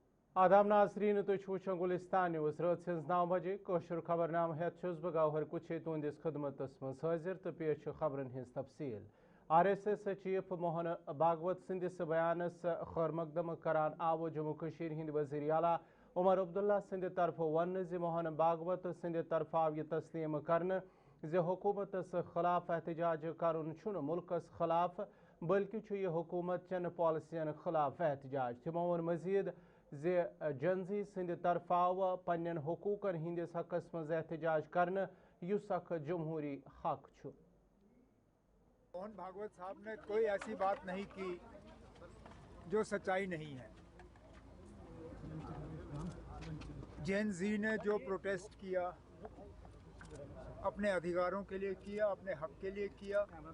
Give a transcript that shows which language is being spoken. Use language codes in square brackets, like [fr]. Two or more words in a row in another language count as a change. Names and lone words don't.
[ks] आदाब नाजरीन तुम गुलिस्तान न्यूज़ रात 9 बजे कशर खबरनाम हेत बह गौहर कुछे तुंदिस खदमतस मज हाजिर तो पेश खबरन हिंज तफसील। RSS चीफ मोहन भागवत सिंदिस बयानस खैर मकदम करान आव जम्मू कशीर हिंद वज़ीर आला उमर अब्दुल्ला सिंध तरफ वन ज मोहन भागवत सिंध तरफ आव यह तस्लीम करन ज हुकूमतस खिलाफ एहतजाज करन छुन मुल्कस खिलाफ बल्कि छु यह हुकूमत चन पॉलिसियन खिलाफ एहतजाज। तिमो वोन मजीद ज जनजी सिंध तरफ आव पन्न हुकूकन हिंदिस हकस मज एहतजाज करन युस अख जमहूरी हक छु। [hi] मोहन भागवत साहब ने कोई ऐसी बात नहीं की जो सच्चाई नहीं है। जेन जी ने जो प्रोटेस्ट किया अपने अधिकारों के लिए किया, अपने हक के लिए किया।